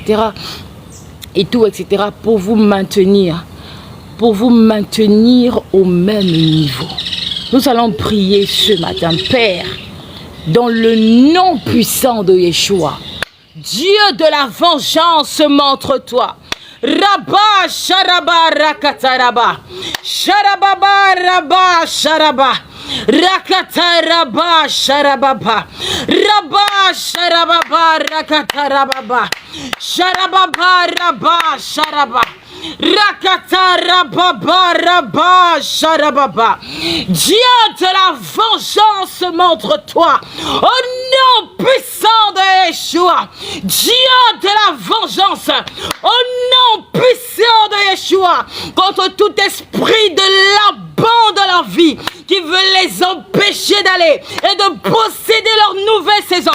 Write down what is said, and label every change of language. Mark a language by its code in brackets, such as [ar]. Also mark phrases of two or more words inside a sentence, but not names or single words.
[fr] Et tout, etc. pour vous maintenir au même niveau. Nous allons prier ce matin, Père, dans le nom puissant de Yeshua. Dieu de la vengeance, montre-toi. Rabba, Sharaba, Rakataraba. Sharababa, Rabba, Sharaba. Rakataraba, Sharababa. Rabba, Sharababa, Rakatarababa. Sharababa, Rabba, Sharaba. Rakatarababa, Rabba, Sharababa. Dieu de la vengeance, montre-toi. Au nom puissant de Yeshua. Dieu de la vengeance. Au nom puissant de Yeshua. Contre tout esprit de Laban de leur vie qui veut les empêcher d'aller et de posséder leur nouvelle saison.